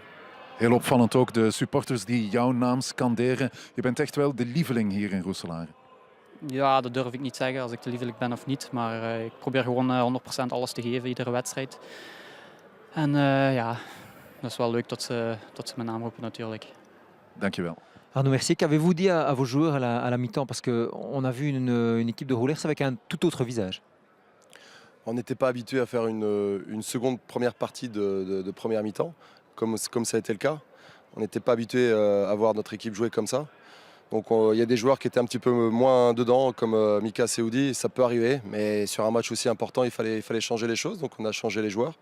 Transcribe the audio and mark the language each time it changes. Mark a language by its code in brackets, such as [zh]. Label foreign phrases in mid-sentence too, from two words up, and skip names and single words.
[nl] Heel opvallend ook de supporters die jouw naam scanderen. Je bent echt wel de lieveling hier in Roeselaar. Ja, dat durf ik niet zeggen als ik de lieveling ben of niet. Maar ik probeer gewoon 100% alles te geven, iedere wedstrijd. En ja, dat is wel leuk dat ze mijn naam roepen natuurlijk. Dankjewel. [fr] Arnaud Mercier, qu'avez-vous dit à vos joueurs à la mi-temps? Parce qu'on a vu une équipe de Roulers avec un tout autre visage. On n'était pas habitué à faire une seconde première partie de première mi-temps, comme ça a été le cas. On n'était pas habitué à voir notre équipe jouer comme ça. Donc il y a des joueurs qui étaient un petit peu moins dedans, comme Mika Seoudi, ça peut arriver, mais sur un match aussi important, il fallait changer les choses, donc on a changé les joueurs.